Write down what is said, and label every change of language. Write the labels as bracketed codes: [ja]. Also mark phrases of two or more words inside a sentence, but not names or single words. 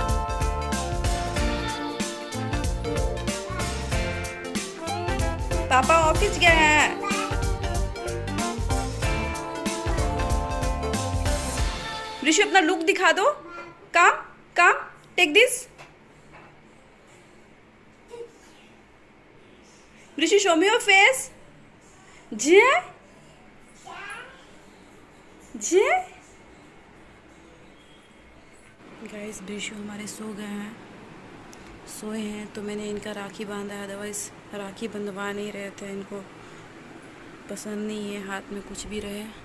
[hi] पापा ऑफिस गए हैं। ऋषि अपना लुक दिखा दो। काम काम। [en] take this. ऋषि show me your face. [hi] जे गाइस ब्रिशु हमारे सो गए हैं, सोए हैं तो मैंने इनका राखी बांधा है। अदरवाइज राखी बंधवा नहीं रहे थे, इनको पसंद नहीं है हाथ में कुछ भी रहे।